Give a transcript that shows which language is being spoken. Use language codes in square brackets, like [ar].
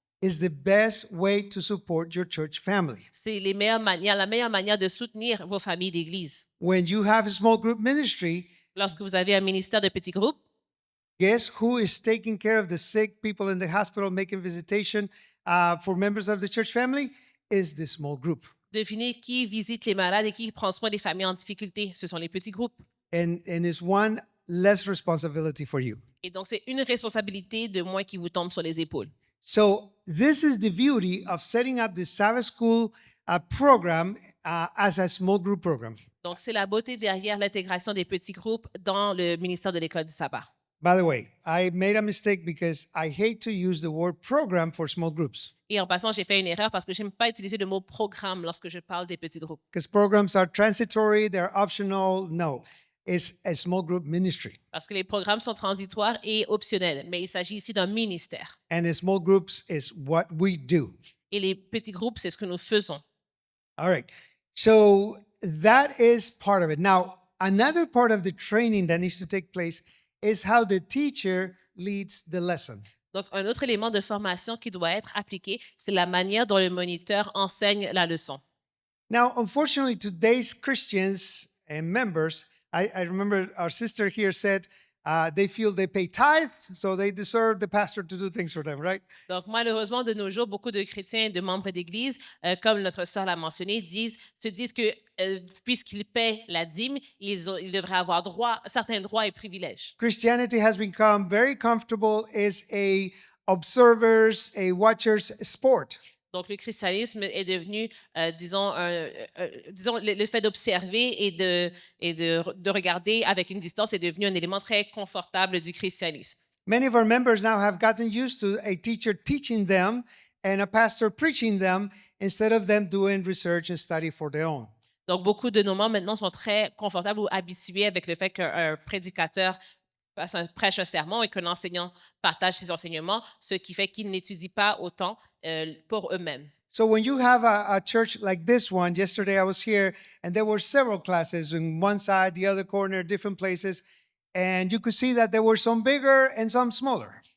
[en] is the best way to support your church family. [fr] c'est la meilleure manière de soutenir vos familles d'église. [en] When you have a small group ministry, [fr] Lorsque vous avez un ministère de petits groupes, [en] guess who is taking care of the sick people in the hospital, making visitation for members of the church family? Is the small group. [fr] Définir qui visite les malades et qui prend soin des familles en difficulté. Ce sont les petits groupes. [en] And it's one less responsibility for you. [fr] Et donc, c'est une responsabilité de moins qui vous tombe sur les épaules. [en] So this is the beauty of setting up the Sabbath school program as a small group program. [fr] Donc, c'est la beauté derrière l'intégration des petits groupes dans le ministère de l'école du sabbat. [en] By the way, I made a mistake because I hate to use the word program for small groups [fr] Et en passant, j'ai fait une erreur parce que je n'aime pas utiliser le mot programme lorsque je parle des petits groupes. [en] because programs are transitory, they're optional. No, it's a small group ministry. [fr] Parce que les programmes sont transitoires et optionnels, mais il s'agit ici d'un ministère. [en] And the small groups is what we do. [fr] Et les petits groupes, c'est ce que nous faisons. [en] All right. So that is part of it. Now, another part of the training that needs to take place is how the teacher leads the lesson. [fr] Donc, un autre élément de formation qui doit être appliqué, c'est la manière dont le moniteur enseigne la leçon. [en] Now, unfortunately, today's Christians and members, I remember our sister here said they feel they pay tithes, so they deserve the pastor to do things for them, right? [fr] Donc, malheureusement, de nos jours, beaucoup de chrétiens et de membres d'Église, comme notre sœur l'a mentionné, se disent que puisqu'ils paient la dîme, ils devraient avoir certains droits et privilèges. [en] Christianity has become very comfortable as a observers, a watchers sport. [fr] Donc, le christianisme est devenu, disons, le fait d'observer et de regarder avec une distance est devenu un élément très confortable du christianisme. [en] Many of our members now have gotten used to a teacher teaching them and a pastor preaching them instead of them doing research and study for their own. [fr] Donc, beaucoup de nos membres maintenant sont très confortables ou habitués avec le fait qu'un prédicateur prêche un sermon et qu'un enseignant partage ses enseignements, ce qui fait qu'ils n'étudient pas autant pour eux-mêmes. [en] So when you have a church like this one, yesterday I was here and there were several classes in one side, the other corner, different places, and you could see that there were some bigger and some smaller.